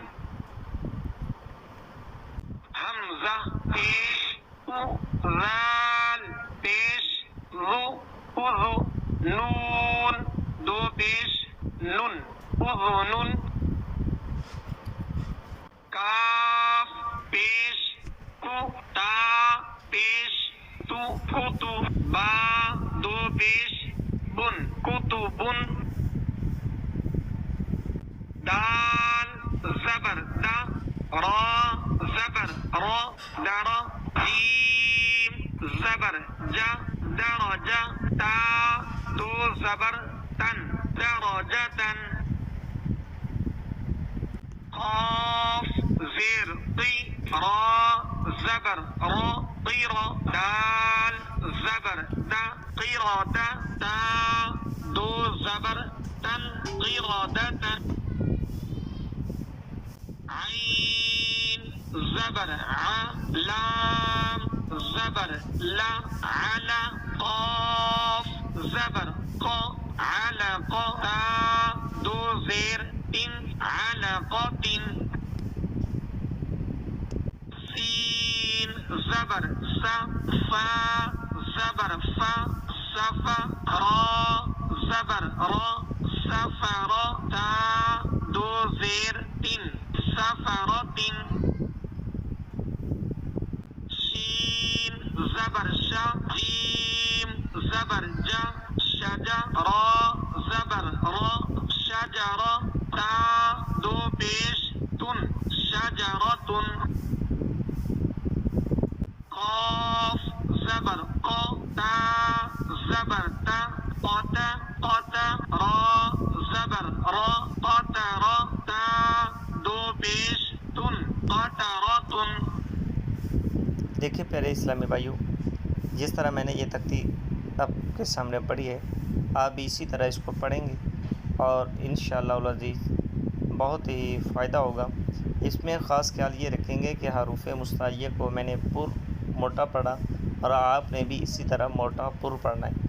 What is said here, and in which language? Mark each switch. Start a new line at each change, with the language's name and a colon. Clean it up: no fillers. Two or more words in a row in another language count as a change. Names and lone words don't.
Urdu: حمزہ پیش ذال پیش ذو اذو نون دو پیش نن اذن کاف پیش کو تا پیش تو کتو با دو پیش بن کتبن دال زبر دا را زبر را درا جیم زبر جا درجا تا دو زبر تن درجتن قاف زیر قی را زبر را قیرا دال زبر دا قیرا دا تا دو زبر تن قیرا دا تن عین زبر ع لام زبر لا علا قاف زبر قا علقا تا دو زیر تن علقات سین زبر سا فا زبر فا سفا را زبر را سفر تا دو زیر تن سفرات شین زبر شا جیم زبر جا شجا را زبر را شجرا تا دو پیش تن شجرتن قاف زبر قا تا زبر تا قتا قتا را زبر را قطرا تا دو پیش تن قطراتن دیکھیں پیارے اسلامی بھائیوں، جس طرح میں نے یہ تختی آپ کے سامنے پڑھی ہے، آپ بھی اسی طرح اس کو پڑھیں گے اور
Arabic: انشاءاللہ العزیز
Urdu: بہت ہی فائدہ ہوگا۔ اس میں خاص خیال یہ رکھیں گے کہ حروف مستعلیہ کو میں نے پر موٹا پڑھا اور آپ نے بھی اسی طرح موٹا پر پڑھنا ہے۔